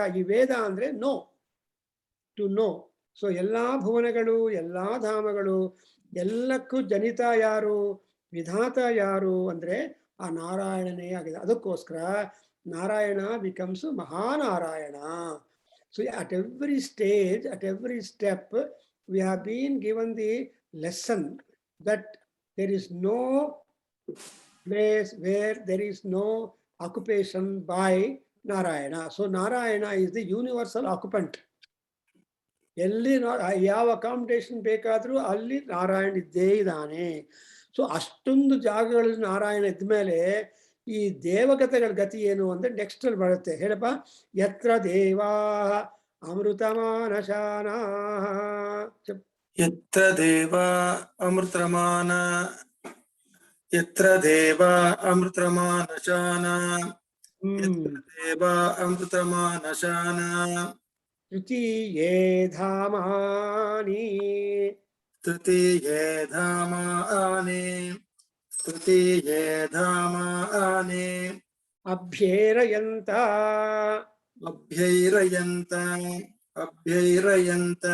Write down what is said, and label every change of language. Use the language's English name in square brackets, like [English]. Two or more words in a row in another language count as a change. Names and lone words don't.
[Kannada] ಈ ವೇದ ಅಂದ್ರೆ [English] know, to know. [Kannada] ಸೊ ಎಲ್ಲಾ ಭುವನಗಳು, ಎಲ್ಲಾ ಧಾಮಗಳು, ಎಲ್ಲಕ್ಕೂ ಜನಿತ ಯಾರು, ವಿಧಾತ ಯಾರು ಅಂದ್ರೆ ಆ ನಾರಾಯಣನೇ ಆಗಿದೆ. ಅದಕ್ಕೋಸ್ಕರ ನಾರಾಯಣ ಬಿಕಮ್ಸ್ ಮಹಾನಾರಾಯಣ. [English] ಸೊ at every stage, at every step, we have been given the lesson that there is no place where there is no occupation by Narayana. So Narayana is the universal occupant. [Kannada] ಎಲ್ಲಿ ಯಾವ ಅಕಾಮಿಡೇಷನ್ ಬೇಕಾದ್ರೂ ಅಲ್ಲಿ ನಾರಾಯಣ ಇದ್ದೇ ಇದ್ದಾನೆ. ಸೊ ಅಷ್ಟೊಂದು ಜಾಗಗಳಲ್ಲಿ ನಾರಾಯಣ ಇದ್ಮೇಲೆ ಈ ದೇವಗತಗಳ ಗತಿ ಏನು ಅಂದ್ರೆ ನೆಕ್ಸ್ಟ್ ಅಲ್ಲಿ ಬರುತ್ತೆ. ಹೇಳಪ್ಪ. [Sanskrit] ಯತ್ರ ದೇವಾ ಅಮೃತಮಾನಶಾನ. ಯತ್ರ ದೇವಾ ಅಮೃತಮಾನ ಯತ್ರ ದೇವಾ ಅಮೃತಮಾನಶಾನ ಯತ್ರ ದೇವಾ ಅಮೃತಮಾನಶಾನ ತೃತೀಯೇ ಧಾಮಾನಿ ತೃತೀಯೇ ಧಾಮಾನಿ ತೃತೀಯೇ ಧಾಮಾನಿ ಅಭ್ಯೇರಯಂತ ಅಭ್ಯೈರಯಂತ ಅಭ್ಯೈರಯಂತ.